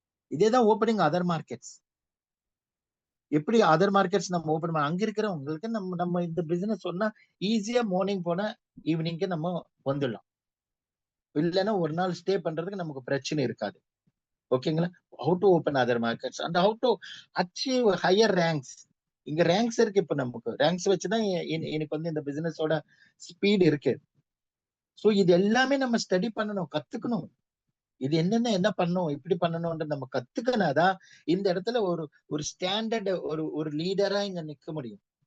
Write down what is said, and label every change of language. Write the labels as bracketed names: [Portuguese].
[Tamil] இதேதான் [English] Opening other markets. [Tamil] எப்படி other markets நம்ம ஓபன் பண்ண அங்க இருக்கிறவங்களுக்கு நம்ம இந்த பிசினஸ் சொன்னா ஈஸியா மார்னிங் போனா ஈவினிங்க்கு நம்ம வந்துடலாம். இல்லைன்னா ஒரு நாள் ஸ்டே பண்றதுக்கு நமக்கு பிரச்சனை இருக்காது. ஓகேங்களா? [English] how to open other markets and how to achieve higher ranks. [Tamil] இங்க ரேங்க்ஸ் இருக்கு. இப்ப நமக்கு ரேங்க்ஸ் வச்சுதான் எனக்கு வந்து இந்த பிசினஸோட ஸ்பீட் இருக்கு. சோ இது எல்லாமே நம்ம ஸ்டடி பண்ணணும், கத்துக்கணும். இது என்னென்ன என்ன பண்ணணும், இப்படி பண்ணணும்ன்ற நம்ம கத்துக்கினாதான் இந்த இடத்துல ஒரு ஸ்டாண்டர்ட் ஒரு லீடரா இங்க நிக்க முடியும்.